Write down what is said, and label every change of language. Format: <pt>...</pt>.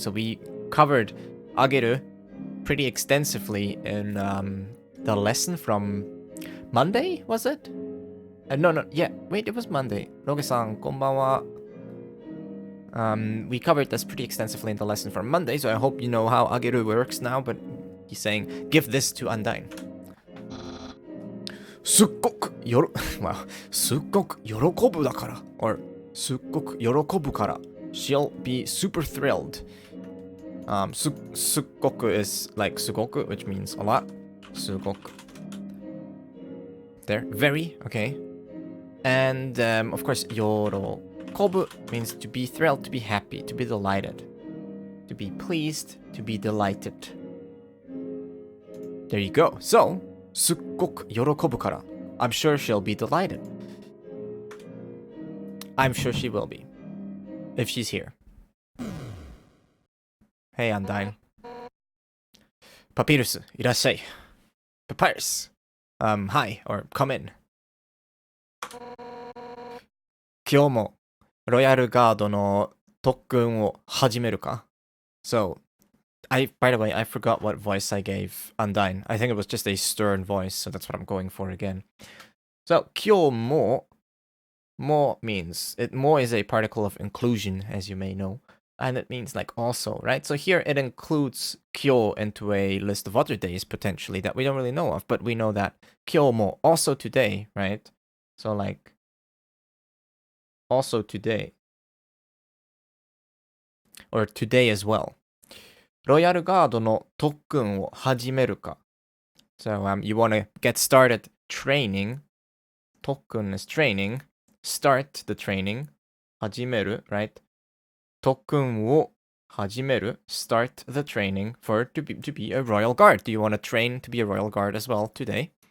<en>So we covered ageru pretty extensively in the lesson from Monday, was it? No, yeah, wait, it was Monday.</en> <ja>Roge-san, konbanwa.</ja> <en>We covered this pretty extensively in the lesson from Monday, so I hope you know how ageru works now, but he's saying, give this to Undyne.</en> <ja>すっごくwell, すっごく喜ぶだから or すっごく喜ぶから</ja> <en>she'll be super thrilled. すっごく is like すごく, which means a lot. すごく there, very, okay. And of course 喜ぶ means to be thrilled, to be happy, to be delighted, to be pleased, to be delighted. There you go. So</en> <ja>すっごく喜ぶから</ja> <en>I'm sure she'll be delighted. I'm sure she will be. If she's here. Hey, Undyne.</en> <ja>Papyrus, いらっしゃい.</ja> <en>Papyrus. Hi, or come in.</en> <ja>今日もロイヤルガードの特訓を始めるか?</ja> <en>So, by the way, I forgot what voice I gave Undyne. I think it was just a stern voice, so that's what I'm going for again. So, 今日も mo means, mo is a particle of inclusion, as you may know. And it means like also, right? So here it includes kyo into a list of other days, potentially, that we don't really know of. But we know that kyo mo, also today, right? So like, also today. Or today as well.</en> <ja>ロイヤルガードの特訓を始めるか?</ja> <en>So you want to get started training. 特訓 is training. Start the training. 始める, right? 特訓を始める. Start the training to be a royal guard. Do you want to train to be a royal guard as well today?</en>